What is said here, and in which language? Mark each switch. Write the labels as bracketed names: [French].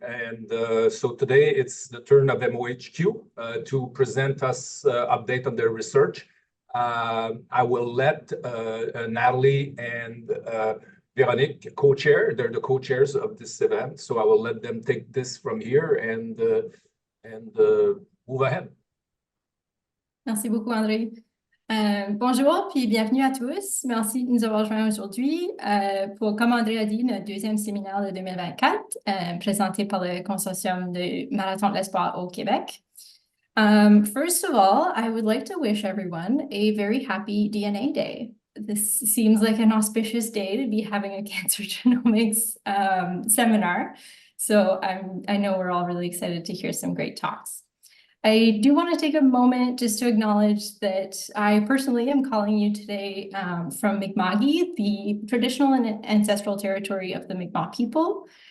[English] And so today it's the turn of MOHQ to present us update on their research. I will let Natalie and Véronique co-chair. They're the co-chairs of this event, so I will let them take this from here and move ahead. [French] Merci beaucoup, André. Bonjour, puis bienvenue à tous. Merci de nous avoir rejoints aujourd'hui pour, comme André a dit, notre deuxième séminaire de 2024, présenté par le consortium de Marathon de l'Espoir au Québec. [English] First of all, I would like to wish everyone a very happy DNA Day. This seems like an auspicious day to be having a cancer genomics seminar. So I know we're all really excited to hear some great talks. I do want to take a moment just to acknowledge that I personally am calling you today from Mi'kma'ki, the traditional and ancestral territory of the Mi'kmaq people.